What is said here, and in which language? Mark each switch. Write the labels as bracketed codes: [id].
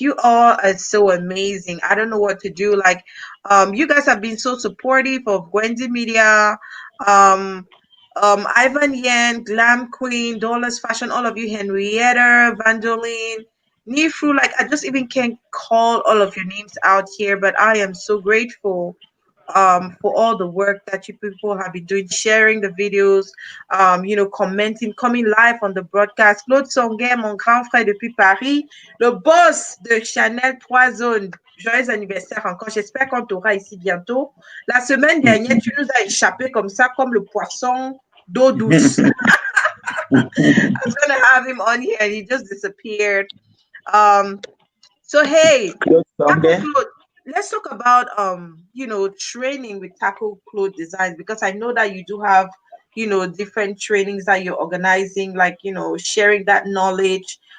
[en] You all are so amazing. I don't know what to do. Like, you guys have been so supportive of Gwendy Media, um, Ivan Yen, Glam Queen, Dollars Fashion, all of you, Henrietta, Vandoline, Nifru. Like, I just even can't call all of your names out here, but I am so grateful for all the work that you people have been doing, sharing the videos, commenting, coming live on the broadcast. [fr] Claude Songuet, mon grand frère depuis Paris, le boss de Chanel 3 zones. Joyeux anniversaire encore. J'espère qu'on t'aura ici bientôt. La semaine dernière, tu nous as échappé comme ça, comme le poisson d'eau douce. [en] I was going to have him on here and he just disappeared. So, hey, Close Taco somewhere. Cloth, let's talk about training with Taco Cloth Designs, because I know that you do have different trainings that you're organizing, like sharing that knowledge.